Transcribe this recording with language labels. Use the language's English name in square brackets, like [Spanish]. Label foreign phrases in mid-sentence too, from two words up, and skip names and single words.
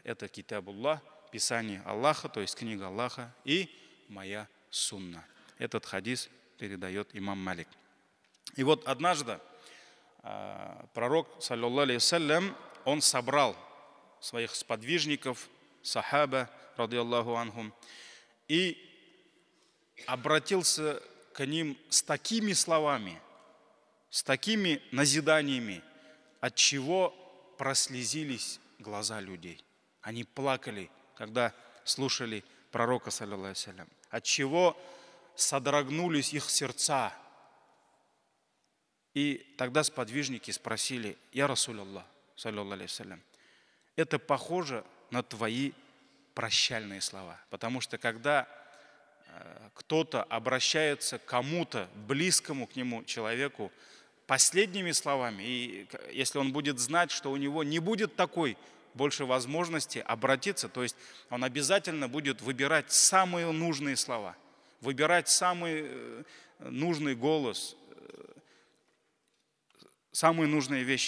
[Russian] Это китабуллах, Писание Аллаха, то есть книга Аллаха, и моя сунна. Этот хадис передает имам Малик. И вот однажды пророк, [Arabic] صلى الله عليه وسلم, [Russian] он собрал своих сподвижников, [Arabic] صحابة، رضي الله عنهم, [Russian] и обратился к ним с такими словами, с такими назиданиями, от чего прослезились глаза людей. Они плакали, когда слушали пророка, [Arabic] صلى الله عليه وسلم, [Russian] от чего содрогнулись их сердца. И тогда сподвижники спросили: [Arabic] «يا رسول الله، صلى الله عليه وسلم, [Russian] это похоже на твои прощальные слова». Потому что когда кто-то обращается к кому-то, близкому к нему человеку, последними словами, и если он будет знать, что у него не будет такой больше возможности обратиться, то есть он обязательно будет выбирать самые нужные слова, выбирать самый нужный голос, самые нужные вещи.